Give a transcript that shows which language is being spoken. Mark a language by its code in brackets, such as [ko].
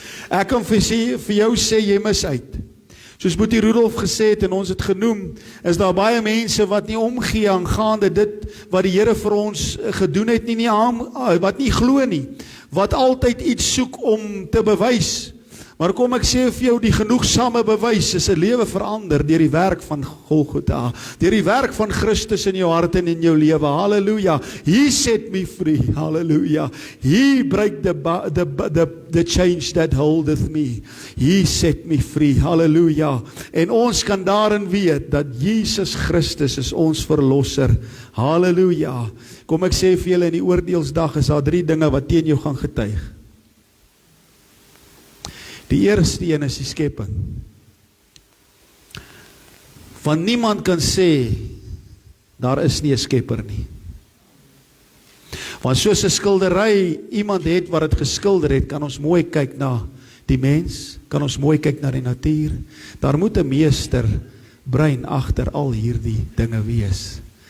[af] Ek kan vir jou sê, jy mis uit. Soos Boetie Rudolf gesê het, en ons het genoem, is daar baie mense wat nie omgee aangaande dit, wat die Here vir ons gedoen het, wat nie glo nie, wat altyd iets soek om te bewys. Maar kom ek sê vir jou, die genoegsame bewys is 'n lewe verander deur die werk van Golgotha, deur die werk van Christus in jou hart en in jou lewe. [en] Halleluja. He set me free. Halleluja. He break the change that holdeth me. He set me free. [af] Halleluja. En ons kan daarin weet dat Jesus Christus is ons verlosser. Halleluja. Kom ek sê vir julle, in die oordeelsdag is daar 3 dinge wat teen jou gaan getuig. Die eerste een is die skepping. Want niemand kan sê, daar is nie 'n skepper nie. Want soos 'n skildery iemand het wat dit geskilder het, kan ons mooi kyk na die mens, kan ons mooi kyk na die natuur. Daar moet 'n meester brein agter al hierdie dinge wees.